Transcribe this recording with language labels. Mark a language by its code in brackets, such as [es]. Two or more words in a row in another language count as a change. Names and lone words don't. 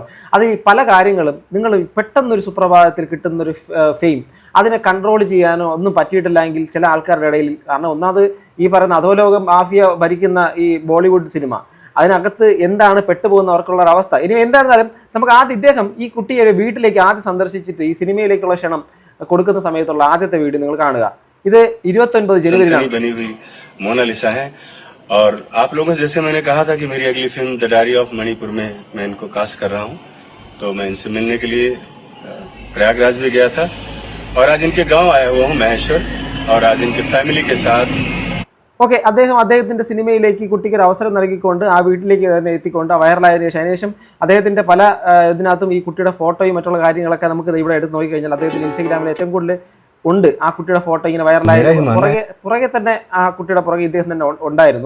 [ml] അത് ഈ പല കാര്യങ്ങളും നിങ്ങൾ പെട്ടെന്നൊരു സുപ്രഭാതത്തിൽ കിട്ടുന്നൊരു ഫെയിം, അതിനെ കൺട്രോൾ ചെയ്യാനോ ഒന്നും പറ്റിയിട്ടില്ല എങ്കിൽ ചില ആൾക്കാരുടെ ഇടയിൽ, കാരണം ഒന്നാമത് ഈ പറയുന്ന അധോലോകം മാഫിയ ഭരിക്കുന്ന ഈ ബോളിവുഡ് സിനിമ, അതിനകത്ത് എന്താണ് പെട്ടുപോകുന്നവർക്കുള്ള ഒരു അവസ്ഥ. ഇനി എന്തായിരുന്നാലും നമുക്ക് ആദ്യം ഇദ്ദേഹം ഈ കുട്ടിയെ വീട്ടിലേക്ക് ആദ്യം സന്ദർശിച്ചിട്ട് ഈ സിനിമയിലേക്കുള്ള ക്ഷണം കൊടുക്കുന്ന സമയത്തുള്ള ആദ്യത്തെ വീഡിയോ നിങ്ങൾ കാണുക. ഇത് 29 ജനുവരിയിലാണ്. [hi] और आप लोगों से जैसे मैंने कहा था कि मेरी अगली फिल्म द डायरी ऑफ मणिपुर में मैं इनको कास्ट कर रहा हूँ, तो मैं इनसे मिलने के लिए प्रयागराज भी गया था और आज इनके गांव आया हुआ हूँ महेश्वर, और आज इनके फैमिली के साथ. [ml] ഓക്കെ, അദ്ദേഹത്തിൻ്റെ സിനിമയിലേക്ക് കുട്ടിക്ക് ഒരു അവസരം നൽകിക്കൊണ്ട് ആ വീട്ടിലേക്ക് തന്നെ എത്തിക്കൊണ്ട് വൈറലായതിനു ശേഷം അദ്ദേഹത്തിൻ്റെ പല ഇതിനകത്തും ഈ കുട്ടിയുടെ ഫോട്ടോയും മറ്റുള്ള കാര്യങ്ങളൊക്കെ നമുക്ക് ഇവിടെ എടുത്ത് നോക്കിക്കഴിഞ്ഞാൽ അദ്ദേഹത്തിൻ്റെ ഇൻസ്റ്റഗ്രാമിൽ ഏറ്റവും കൂടുതൽ ഉണ്ട് ആ കുട്ടിയുടെ ഫോട്ടോ. ഇങ്ങനെ വൈറലായ പുറകെ തന്നെ ആ കുട്ടിയുടെ പുറകെ ഇദ്ദേഹം തന്നെ ഉണ്ടായിരുന്നു.